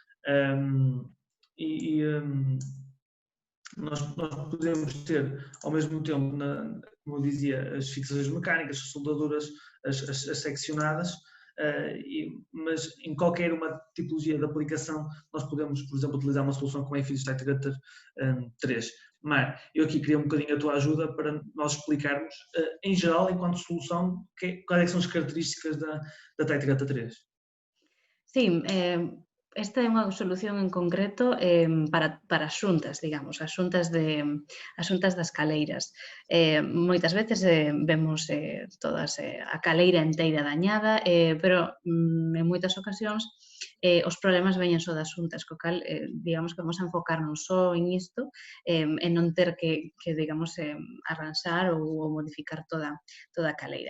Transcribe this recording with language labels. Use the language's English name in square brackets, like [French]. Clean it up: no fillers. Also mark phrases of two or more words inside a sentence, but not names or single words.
[Portuguese] Nós podemos ter, ao mesmo tempo, como eu dizia, as fixações mecânicas, as soldaduras, as seccionadas, mas em qualquer uma tipologia de aplicação nós podemos, por exemplo, utilizar uma solução como a Fitosite Gata 3. Mar, eu aqui queria um bocadinho a tua ajuda para nós explicarmos, em geral, enquanto solução, quais são as características da Tite Gata 3. Sim, [Galician] esta é unha solución en concreto para as xuntas, digamos, as xuntas das caleiras. Moitas veces vemos todas a caleira enteira dañada, pero en moitas ocasións os problemas veñen só das xuntas, co cal, digamos que vamos a enfocarnos só en isto e non ter que digamos, arranxar ou modificar toda a caleira.